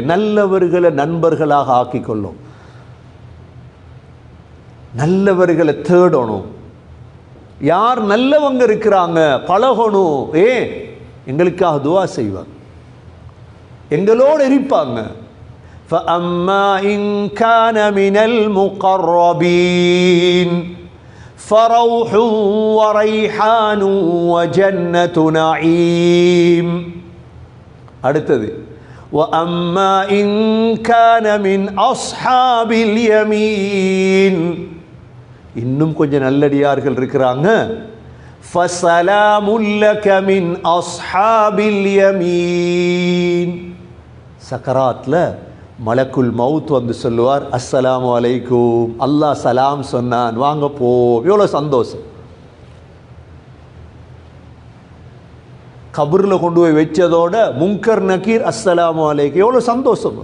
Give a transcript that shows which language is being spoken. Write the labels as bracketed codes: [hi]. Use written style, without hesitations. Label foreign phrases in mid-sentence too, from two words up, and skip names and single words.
[ta] நல்லவர்களை நண்பர்களாக ஆக்கிக்கொள்ளும், நல்லவர்களை தேடணும். யார் நல்லவங்க இருக்கிறாங்க பழகணும். எங்களுக்காக துவா செய்வாங்க, எங்களோடு இருப்பாங்க. [ar] فَأَمَّا إِنْ كَانَ مِنَ الْمُقَرَّبِينَ فَرَوْحٌ وَرَيْحَانٌ وَجَنَّةُ نَعِيمٍ. அடுத்தது وَأَمَّا إِنْ كَانَ مِنْ أَصْحَابِ الْيَمِينِ. [ta] இன்னும் கொஞ்சம் நல்லடியார்கள் இருக்கிறாங்க. [ar] فَسَلَامٌ لَكَ مِنْ أَصْحَابِ الْيَمِينِ. [ta] சக்கராத்ல [ar] ملك الموت [ta] வந்து சொல்லுவார், [ar] السلام عليكم, [ta] அல்லாஹ் சலாம் சொன்னான், வாங்க போ. எவ்வளோ சந்தோஷம். கபூரில் கொண்டு போய் வச்சதோட முன்கர் நக்கீர் [ar] السلام عليكم, [ta] எவ்வளோ சந்தோஷம்.